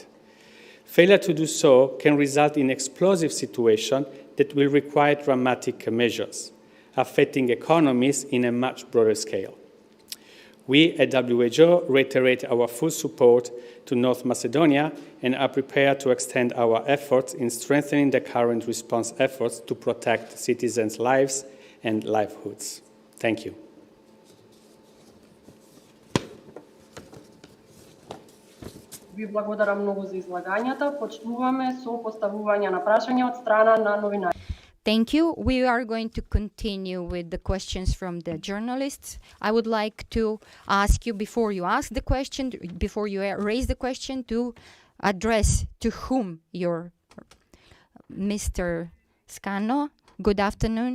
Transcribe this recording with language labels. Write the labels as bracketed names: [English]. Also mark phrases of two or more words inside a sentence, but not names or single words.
[English] Failure to do so can result in explosive situations that will require dramatic measures, affecting economies in a much broader scale. We at WHO reiterate our full support to North Macedonia and are prepared to extend our efforts in strengthening the current response efforts to protect citizens' lives and livelihoods. Thank you. [Macedonian] Ви благодарам многу за излагањата. Почнуваме со поставување на прашања од страна на новинари. [English] Thank you. We are going to continue with the questions from the journalists. I would like to ask you, before you ask the question, before you raise the question, to address to whom your Mr. Scano. Good afternoon.